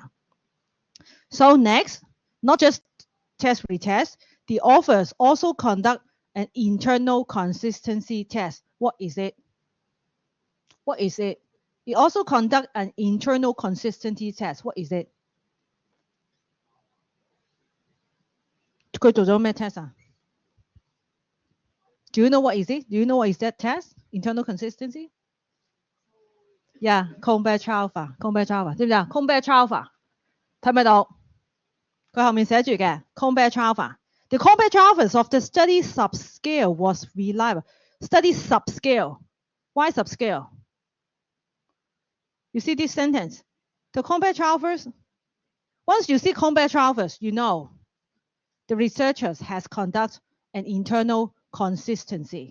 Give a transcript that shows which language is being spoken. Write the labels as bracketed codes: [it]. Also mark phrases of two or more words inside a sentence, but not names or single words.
[en] So next, not just test-retest, the authors also conduct an internal consistency test. What is it? What is it? It also conduct an internal consistency test. What is it? [yue] 佢做咗咩 [en] test 啊 ？Do you know what is it? Do you know what is that test? Internal consistency? Yeah, Colbert Alpha， Colbert Alpha， [yue] 知唔知啊 ？Colbert Alpha， 睇唔睇到？佢後面寫住嘅 [en] Colbert Alpha。The Colbert Alpha of the study subscale was reliable. Study subscale. Why subscale? You see this sentence? The Colbert Alphas. Once you see Colbert Alphas, you know the researchers has conducted an internal consistency.